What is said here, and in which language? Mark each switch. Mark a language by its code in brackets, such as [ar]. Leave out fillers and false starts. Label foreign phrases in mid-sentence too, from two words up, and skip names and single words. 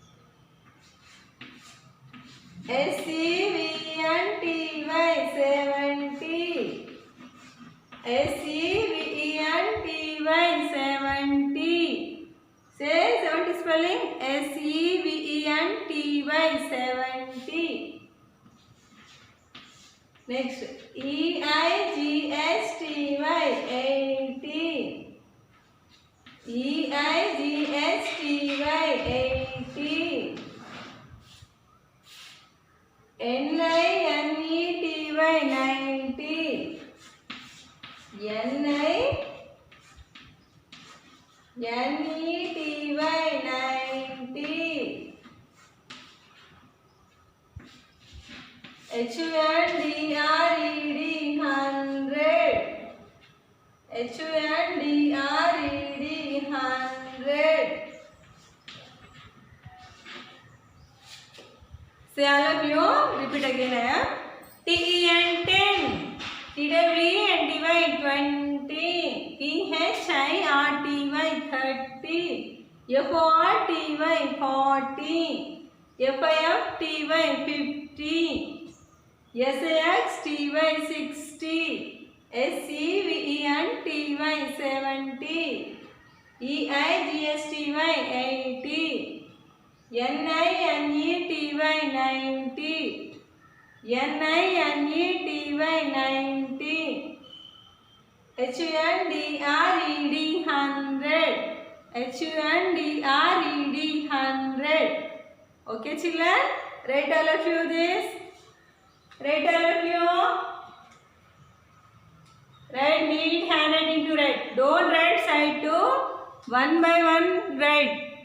[en] S-E-V-E-N-T-Y 70. S-E-V-E-N-T-Y 70. Say 70 spelling. S-E-V-E-N-T-Y 70. Next. E-I-G-H-T-Y 80. E-I-G-H-T-Y 80. N-I-N-E-T-Y 90. N-I-N-E-T-Y 90. H-U-N-D-R-E-D 100. H-U-N-D-R-E-D 100. Say all of you, repeat again. T-E-N 10. T-W-E-N-T-Y 20. T-H-I-R-T-Y 30. F-O-R-T-Y 40. F-I-F-T-Y 50. S-A-X-T-Y 60. S-E-V-E-N-T-Y 70. E-I-G-S-T-Y 80. N-I-N-E-T-Y 90. N-I-N-E-T-Y 90. H-U-N-D-R-E-D 100. H-U-N-D-R-E-D 100. Okay, children? Write all of you this. Write all of you. Write neat handwriting to write. Don't write side to. One by one write.